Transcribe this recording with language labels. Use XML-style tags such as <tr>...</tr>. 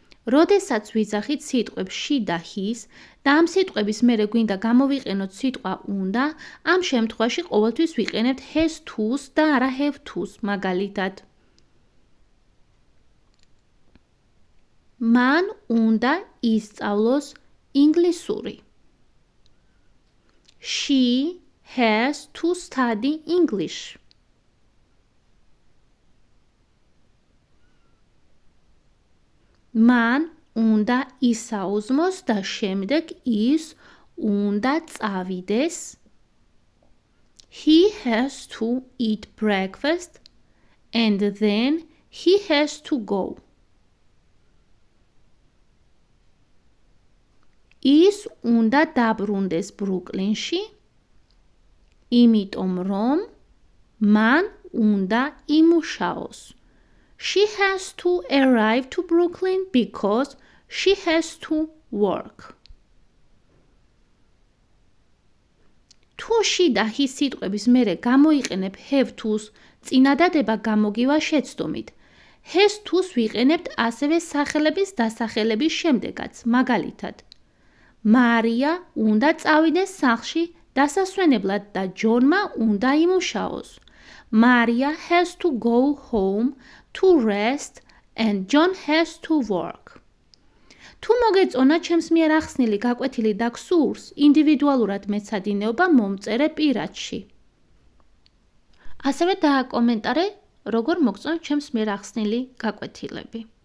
<ka>როდესაც ვიძახით სიტყვებს she და his და ამ სიტყვების მერე გვინდა გამოვიყენოთ სიტყვა უნდა, ამ შემთხვევაში ყოველთვის ვიყენებთ has to-ს და არა have to-ს, მაგალითად. მან უნდა ისწავლოს ინგლისური.</ka> <en>She has to study English.</en> <ka>მან უნდა ისაუზმოს და შემდეგ ის უნდა წავიდეს.</ka> <en>He has to eat breakfast and then he has to go.</en> <ka>ის უნდა დაბრუნდეს ბრუკლინში, იმიტომ რომ მან უნდა იმუშაოს.</ka> <en>She has to arrive to Brooklyn because she has to work.</en> <ka>თუ she და his სიტყვების მერე გამოიყენებ have to-ს, წინადადება გამოგივა შეცდომით. has to-ს ვიყენებთ ასევე სახელების დასახელების შემდეგაც, მაგალითად. მარია უნდა წავიდეს სახლში დასასვენებლად და ჯონმა უნდა იმუშაოს.</ka> <en>Maria has to go home to rest and John has to work.</en> <ka>თუ მოგეწონა ჩემს მიერ ახსნილი გაკვეთილი და გსურს, ინდივიდუალურად მეცადინეობა მომწერე პირადში. ასევე დააკომენტარე, როგორ მოგწონთ ჩემს მიერ ახსნილი გაკვეთილები.</ka>